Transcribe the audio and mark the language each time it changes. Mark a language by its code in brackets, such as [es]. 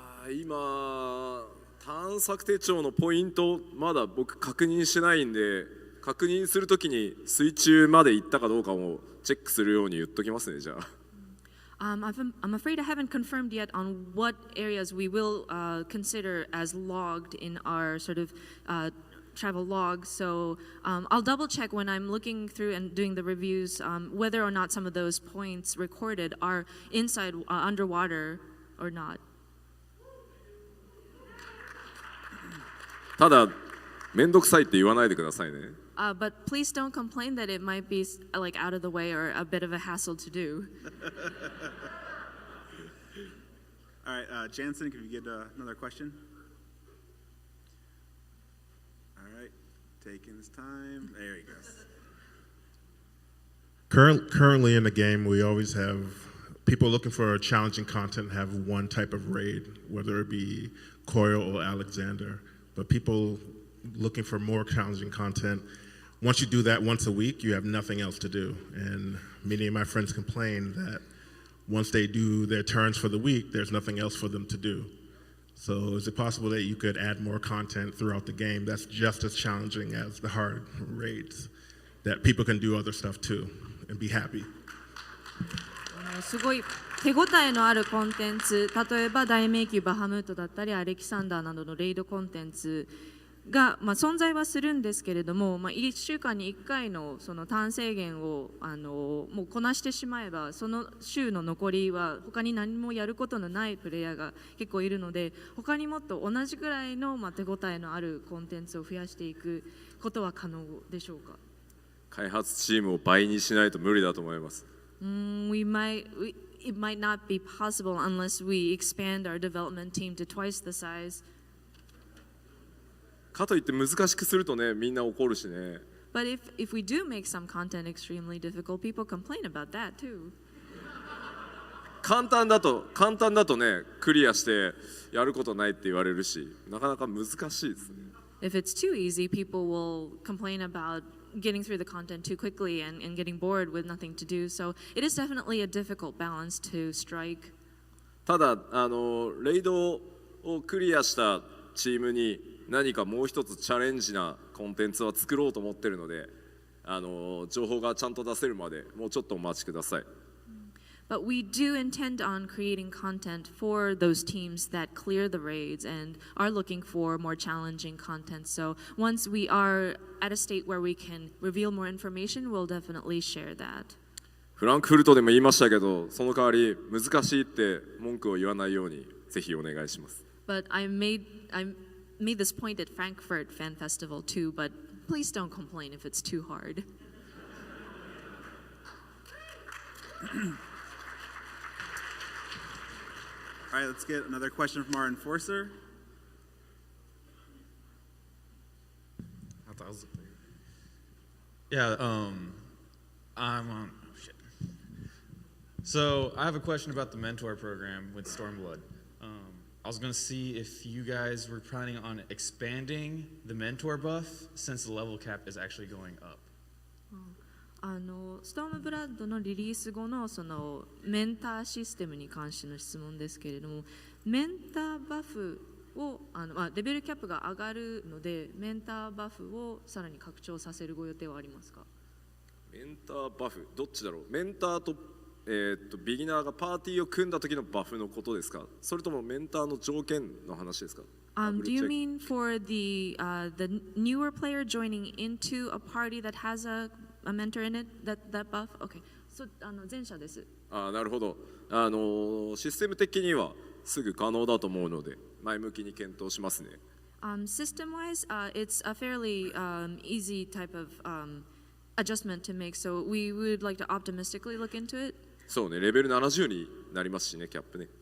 [ja] 今探索手帳のポイントまだ僕確認してないんで、確認するときに水中まで行ったかどうかもチェックするように言っときますね、じゃあ。 [en] I'm afraid I haven't confirmed yet on what areas we will consider as logged in our sort of travel log. So I'll double check when I'm looking through and doing the reviews whether or not some of those points recorded are inside underwater or not. [ja] ただ、めんどくさいって言わないでくださいね。 [en] But please don't complain that it might be like out of the way or a bit of a hassle to do. All right, Jansen, can you get another question? All right, taking his time. There he goes. Currently in the game, we always have people looking for challenging content have one type of raid, whether it be Coil or Alexander. But people looking for more challenging content, once you do that once a week, you have nothing else to do. And many of my friends complain that once they do their turns for the week, there's nothing else for them to do. So is it possible that you could add more content throughout the game that's just as challenging as the hard raids, that people can do other stuff too and be happy? [ja] すごい手応えのあるコンテンツ、例えば大迷宮バハムートだったりアレキサンダーなどのレイドコンテンツが、存在はするんですけれども、1週間に1回のその単制限をもうこなしてしまえば、その週の残りは他に何もやることのないプレイヤーが結構いるので、他にもっと同じくらいの手応えのあるコンテンツを増やしていくことは可能でしょうか？開発チームを倍にしないと無理だと思います。 [en] It might not be possible unless we expand our development team to twice the size. [ja] かといって難しくするとね、みんな怒るしね。 [en] But if we do make some content extremely difficult, people complain about that too. [ja] 簡単だとね、クリアしてやることないって言われるし、なかなか難しいですね。 [en] If it's too easy, people will complain about getting through the content too quickly and getting bored with nothing to do. So it is definitely a difficult balance to strike. [ja] ただレイドをクリアしたチームに何かもう一つチャレンジなコンテンツは作ろうと思ってるので、情報がちゃんと出せるまでもうちょっとお待ちください。 [en] But we do intend on creating content for those teams that clear the raids and are looking for more challenging content. So once we are at a state where we can reveal more information, we'll definitely share that. [ja] フランクフルトでも言いましたけど、その代わり難しいって文句を言わないようにぜひお願いします。 [en] But I made this point at Frankfurt Fan Festival too, but please don't complain if it's too hard. All right, let's get another question from our enforcer. Yeah, I'm on. Oh shit. So I have a question about the mentor program with Stormblood. I was gonna see if you guys were planning on expanding the mentor buff since the level cap is actually going up. [ja] ストームブラッドのリリース後のそのメンターシステムに関しての質問ですけれども、メンターバフをレベルキャップが上がるので、メンターバフをさらに拡張させるご予定はありますか？メンターバフどっちだろう？メンターとビギナーがパーティーを組んだ時のバフのことですか？それともメンターの条件の話ですか？ [en] Do you mean for the newer player joining into a party that has a mentor in it, that buff? [ja] Okay. So 前者です。なるほど。システム的にはすぐ可能だと思うので前向きに検討しますね。 System-wise, it's a fairly easy type of adjustment to make, so we would like to optimistically look into it. そうね、レベル70になりますしね、キャップね。